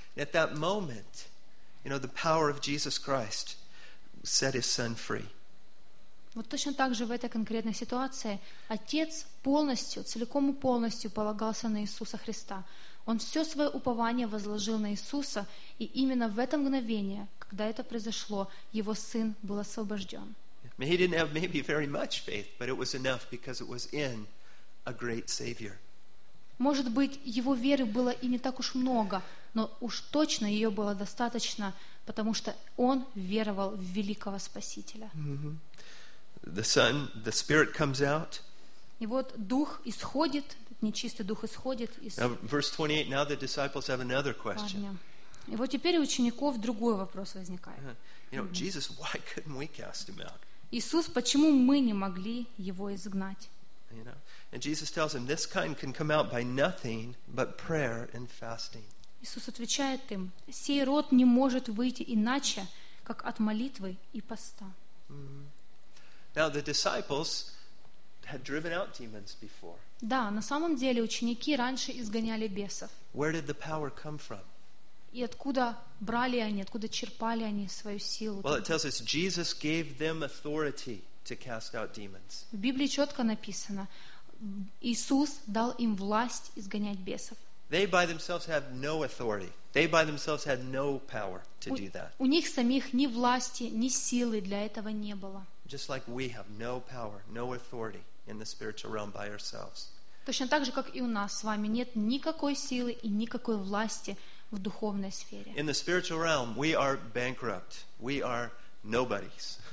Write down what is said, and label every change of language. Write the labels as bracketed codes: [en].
[en] At that moment, the power of Jesus Christ set his son free. [ru] Вот точно так же в этой конкретной ситуации отец полностью, целиком и полностью полагался на Иисуса Христа. Он все свое упование возложил на Иисуса, и именно в это мгновение, когда это произошло, его сын был освобожден. [en] He didn't have maybe very much faith, but it was enough because it was in a great Savior. [ru] Может быть, его веры было и не так уж много, но уж точно ее было достаточно, потому что он веровал в великого Спасителя. [en] The Son, the Spirit comes out. [ru] И вот Дух исходит, нечистый Дух исходит из. [en] Now, verse 28. Now the disciples have another question. [ru] И вот теперь у учеников другой вопрос возникает. [en] Jesus, why couldn't we cast him out? [ru] Иисус, почему мы не могли его изгнать? [en] And Jesus tells him, "This kind can come out by nothing but prayer and fasting." [ru] Иисус отвечает им: "Сей род не может выйти иначе, как от молитвы и поста." [en] Now the disciples had driven out demons before. [ru] Да, на самом деле ученики раньше изгоняли бесов. [en] Where did the power come from? [ru] И откуда брали они, откуда черпали они свою силу? [en] Well, it tells us Jesus gave them authority to cast out demons. [ru] В Библии четко написано, Иисус дал им власть изгонять бесов. [en] They by themselves had no authority. They by themselves had no power to do that. [ru] У них самих ни власти, ни силы для этого не было. [en] Just like we have no power, no authority in the spiritual realm by ourselves. [ru] Точно так же, как и у нас с вами нет никакой силы и никакой власти в духовной сфере. [en] In the spiritual realm, we are bankrupt. We are nobodies.